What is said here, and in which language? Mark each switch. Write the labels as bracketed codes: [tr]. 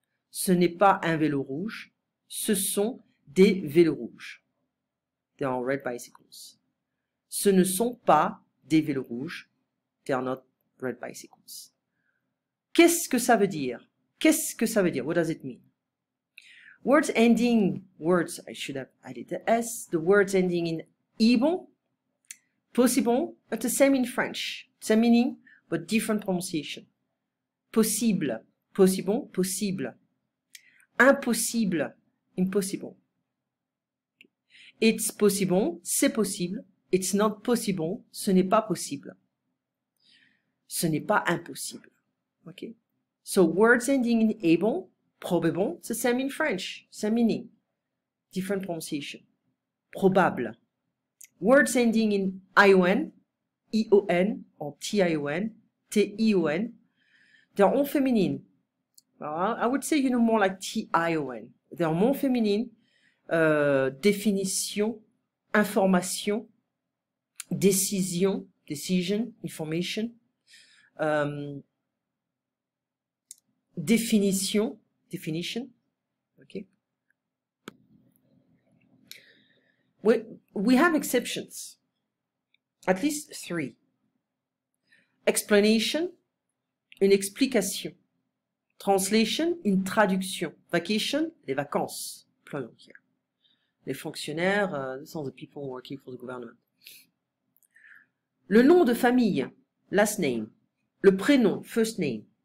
[fr] Ce n'est pas un vélo rouge. Ce sont des vélos rouges. [en] They are red bicycles. [fr] Ce ne sont pas des vélos rouges. [en] They are not red bicycles. [fr] Qu'est-ce que ça veut dire? Qu'est-ce que ça veut dire? [en] What does it mean? Words, I should have added the S. The words ending in able, possible, but the same in French. Same meaning, but different pronunciation. [fr] Possible, possible, possible. Impossible, impossible. [en] It's possible, [fr] c'est possible. [en] It's not possible, [fr] ce n'est pas possible. Ce n'est pas impossible. Okay? [en] So words ending in able, probable, it's the same in French, same meaning, different pronunciation. Probable. Words ending in ion, ion, or tion, tion, they're all feminine. Well, I would say, more like tion. They're more feminine. Définition, information, décision, decision, information, définition, definition. Okay. We have exceptions, at least 3. Explanation, une explication. Translation, une traduction. Vacation, les vacances. Plural here. Les fonctionnaires, these are the people working for the government. Le nom de famille, last name. Le prénom, first name.